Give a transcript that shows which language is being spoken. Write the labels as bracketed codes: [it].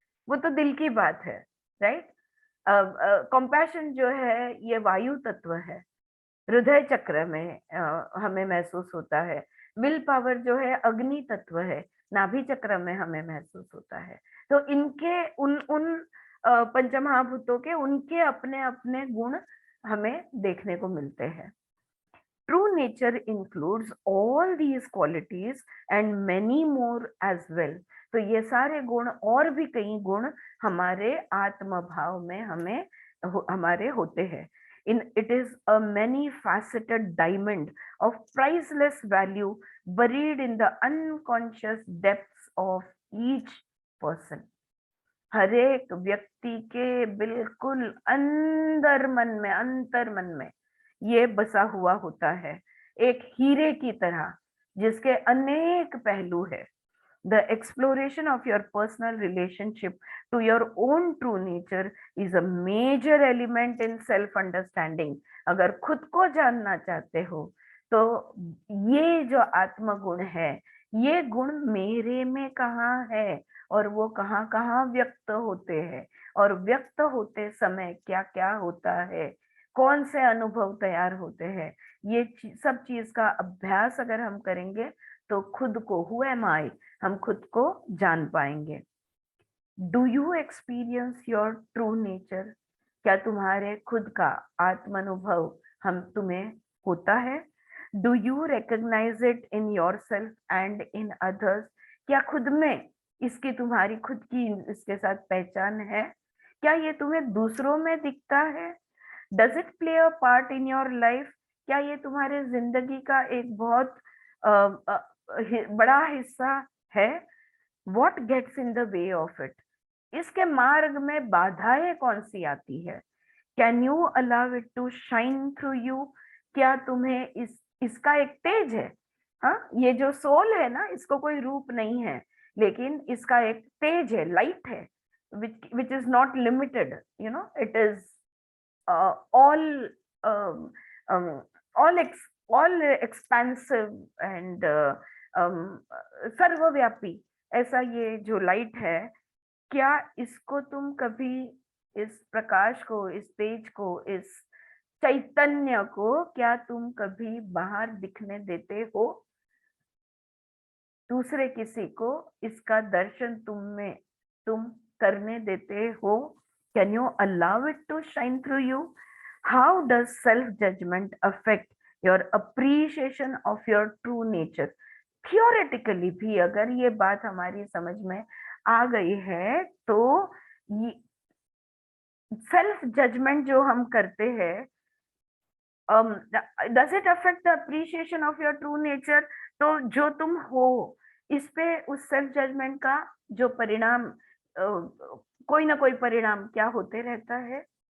[hi] वो तो दिल की बात है, राइट? कंपैशन जो है ये वायु तत्व है, हृदय चक्र में हमें महसूस होता है। विल पावर जो है अग्नि तत्व है, नाभि चक्र में हमें महसूस होता है। तो इनके उन पंचमहाभूतों के उनके अपने अपने गुण हमें देखने को मिलते हैं। [en] True nature includes all these qualities and many more as well। [hi] तो ये सारे गुण और भी कई गुण हमारे आत्म भाव में हमारे होते हैं। [en] It is a many-faceted diamond of priceless value buried in the unconscious depths of each person। [hi] हर एक व्यक्ति के बिल्कुल अंतर मन में ये बसा हुआ होता है, एक हीरे की तरह जिसके अनेक पहलू है। [en] The exploration of your personal relationship to your own true nature is a major element in self-understanding। [hi] अगर खुद को जानना चाहते हो तो ये जो आत्म गुण है, ये गुण मेरे में कहाँ है और वो कहाँ कहाँ व्यक्त होते हैं, और व्यक्त होते समय क्या क्या होता है, कौन से अनुभव तैयार होते हैं, ये सब चीज का अभ्यास अगर हम करेंगे तो खुद को, [en] who am I, [hi] हम खुद को जान पाएंगे। [en] Do you experience your true nature? [hi] क्या तुम्हारे खुद का आत्मानुभव तुम्हें होता है? [en] Do you recognise it in yourself and in others? [hi] क्या खुद में इसकी तुम्हारी खुद की इसके साथ पहचान है? क्या ये तुम्हें दूसरों में दिखता है? [en] Does it play a part in your life? [hi] क्या ये तुम्हारे जिंदगी का एक बहुत बड़ा हिस्सा है? [en] What gets in the way of it? [hi] इसके मार्ग में बाधाएं कौन सी आती है? [en] Can you allow it to shine through you? [hi] क्या तुम्हें इसका एक तेज है? हाँ, ये जो सोल है ना, इसको कोई रूप नहीं है, लेकिन इसका एक तेज है, लाइट है, [en] which is not limited, you know, it is all um, um, all expansive and [hi] सर्वव्यापी, ऐसा ये जो लाइट है, क्या इसको तुम कभी, इस प्रकाश को, इस तेज को, इस चैतन्य को क्या तुम कभी बाहर दिखने देते हो? दूसरे किसी को इसका दर्शन तुम करने देते हो? [en] Can you allow it to shine through you? How does self-judgment affect your appreciation of your true nature? [hi] Theoretically भी अगर ये बात हमारी समझ में आ गई है तो सेल्फ जजमेंट जो हम करते हैं, [en] does it affect the appreciation of your true nature? [hi] तो जो तुम हो, इस पे उस सेल्फ जजमेंट का जो परिणाम, कोई ना कोई परिणाम क्या होते रहता है?